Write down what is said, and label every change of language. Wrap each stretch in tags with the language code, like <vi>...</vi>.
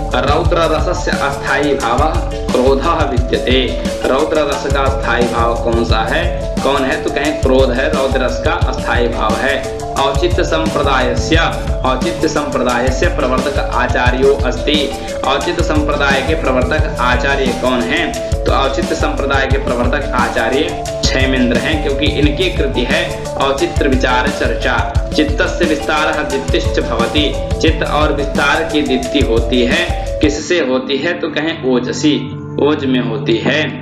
<sa>रौद्र रसस्य अस्थायी भावः क्रोधः विद्यते।</sa> <hi>रौद्र रस का अस्थायी भाव कौन सा है? कौन है? तो कहें क्रोध है, रौद्र रस का अस्थायी भाव है।</hi> <sa>औचित्य संप्रदायस्य प्रवर्तक आचार्यो अस्ति।</sa> <hi>औचित्य संप्रदाय के प्रवर्तक आचार्य कौन हैं? तो औचित्य संप्रदाय के प्रवर्तक आचार्य क्षेमेंद्र हैं, क्योंकि इनकी कृति है औचित्य विचार चर्चा।</hi> <sa>चित्तस्य विस्तारः दीप्तिश्च भवति।</sa> <hi>चित्त और विस्तार की दीप्ति होती है। किससे होती है? तो कहें ओजसी, ओज में होती है।</hi>